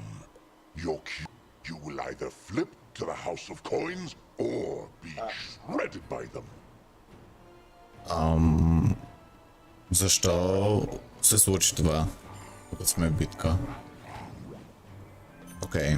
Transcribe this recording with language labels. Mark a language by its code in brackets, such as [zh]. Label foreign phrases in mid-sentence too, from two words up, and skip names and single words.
[en] You will either flip to the House of Coins or be shredded by them. [bg] Защо се случи това? Тук сме в битка. Okay.